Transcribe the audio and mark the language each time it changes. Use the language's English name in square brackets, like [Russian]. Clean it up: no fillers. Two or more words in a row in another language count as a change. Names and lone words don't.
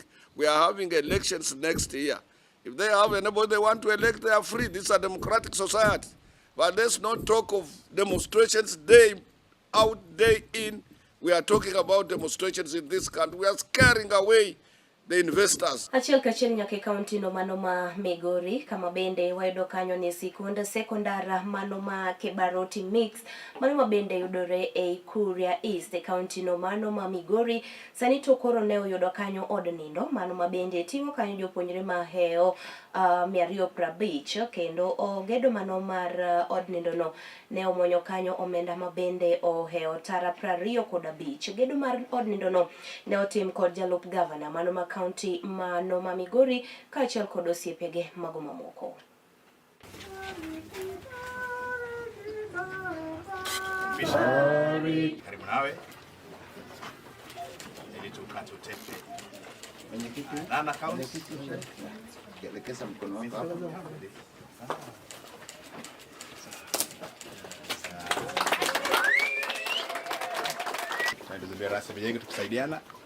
[English] We are having elections next year. If they have anybody they want to elect, they are free. This is a democratic society. But let's not talk of demonstrations day out, day in. We are talking about demonstrations in this country. We are scaring away the investors. [Luo (Kenya and Tanzania)] Achiel kachiel nyaka kaunti no mano ma Migori kama bende wayudo kanyo ni sikunde sekondara mano ma Kibaroti Mix mano ma bende yudore e Kuria East kaunti no mano ma Migori. Sani to koro ne oyudo kanyo od nindo mano ma bende tingo kanyo jopuonjre ma heo 250 kendo gedo mano mar od nindo no ne omonyo kanyo omenda ma bende oheo tara 25. Gedo mar od nindo no ne otim kod jalup governor mano ma county mano ma Migori kaachiel kod osiepege mago mamoko. [Swahili] Karibu nawe ili tukate utepe. Mwenyekiti na kaunti elekeza mkono wako hapo. Ndio rasmi yenyewe tukusaidiana.